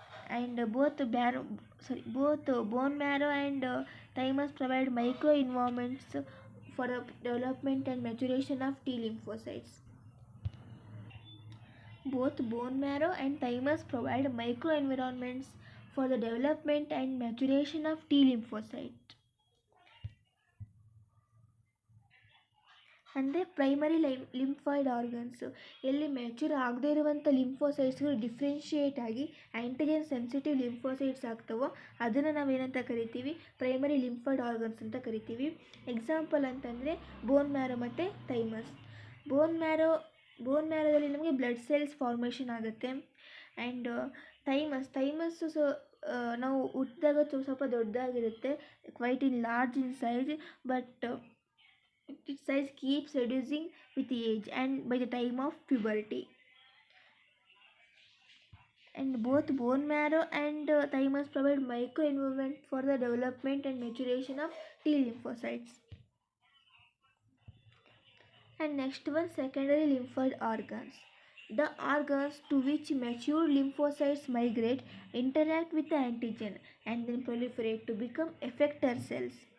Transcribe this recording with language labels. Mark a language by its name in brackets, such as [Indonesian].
[English] And both bone marrow and thymus provide microenvironments for the development and maturation of T lymphocytes. Both bone marrow and thymus provide microenvironments for the development and maturation of T lymphocyte. [Kannada] ಅಂದರೆ primary lymphoid organs ಎಲ್ಲಿ mature ಆಗದೇ ಇರುವಂಥ ಲಿಂಫೋಸೈಟ್ಸ್ಗಳು differentiate ಆಗಿ antigen sensitive lymphocytes ಆಗ್ತವೋ ಅದನ್ನು ನಾವೇನಂತ ಕರಿತೀವಿ, primary lymphoid organs ಅಂತ ಕರಿತೀವಿ. ಎಕ್ಸಾಂಪಲ್ ಅಂತಂದರೆ ಬೋನ್ ಮ್ಯಾರೋ ಮತ್ತು ಥೈಮಸ್. ಬೋನ್ ಮ್ಯಾರೋದಲ್ಲಿ ನಮಗೆ ಬ್ಲಡ್ ಸೆಲ್ಸ್ ಫಾರ್ಮೇಷನ್ ಆಗುತ್ತೆ. [English] and [Kannada] ಥೈಮಸ್ಸು ನಾವು ಹುಟ್ಟಿದಾಗ ಸ್ವಲ್ಪ ದೊಡ್ಡದಾಗಿರುತ್ತೆ, [English] Quite in large in size, but its size keeps reducing with age and by the time of puberty. And both bone marrow and thymus provide microenvironment for the development and maturation of T lymphocytes. And next one, secondary lymphoid organs. The organs to which mature lymphocytes migrate, interact with the antigen, and then proliferate to become effector cells.